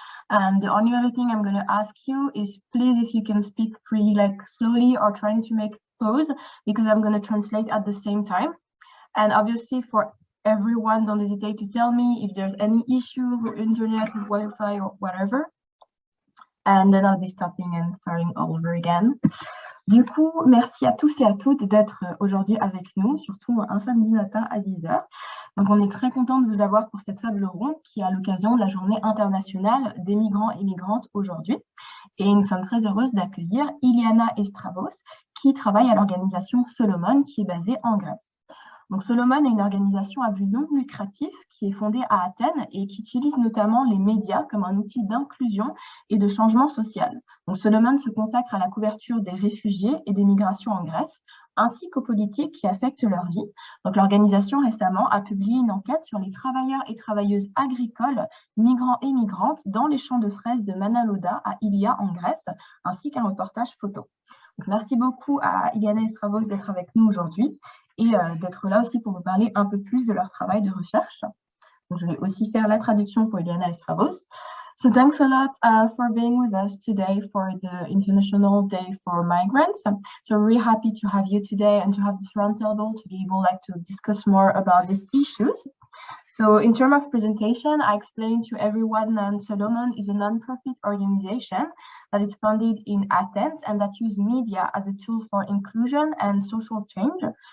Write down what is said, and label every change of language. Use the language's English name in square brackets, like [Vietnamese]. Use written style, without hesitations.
[English] And the only other thing I'm going to ask you is please, if you can speak pretty slowly or trying to make pause, because I'm going to translate at the same time. And obviously for everyone, don't hesitate to tell me if there's any issue with internet, with Wi-Fi or whatever. And then I'll be stopping and starting all over again. [French] Du coup, merci à tous et à toutes d'être aujourd'hui avec nous, surtout un samedi matin à 10h. Donc, on est très content de vous avoir pour cette table ronde qui est à l'occasion de la Journée internationale des migrants et migrantes aujourd'hui. Et nous sommes très heureuses d'accueillir Iliana et Stavros qui travaillent à l'organisation Solomon qui est basée en Grèce. Donc, Solomon est une organisation à but non lucratif qui est fondée à Athènes et qui utilise notamment les médias comme un outil d'inclusion et de changement social. Donc, Solomon se consacre à la couverture des réfugiés et des migrations en Grèce, ainsi qu'aux politiques qui affectent leur vie. Donc, l'organisation récemment a publié une enquête sur les travailleurs et travailleuses agricoles, migrants et migrantes dans les champs de fraises de Manaloda à Ilia en Grèce, ainsi qu'un reportage photo. Donc, merci beaucoup à Iliana et Stavros d'être avec nous aujourd'hui et d'être là aussi pour vous parler un peu plus de leur travail de recherche. Donc, je vais aussi faire la traduction pour Iliana et Stavros. [English] So thanks a lot for being with us today for the International Day for Migrants. So we're really happy to have you today and to have this roundtable to be able to discuss more about these issues. So in terms of presentation, I explained to everyone that Solomon is a non-profit organization that is founded in Athens and that uses media as a tool for inclusion and social change.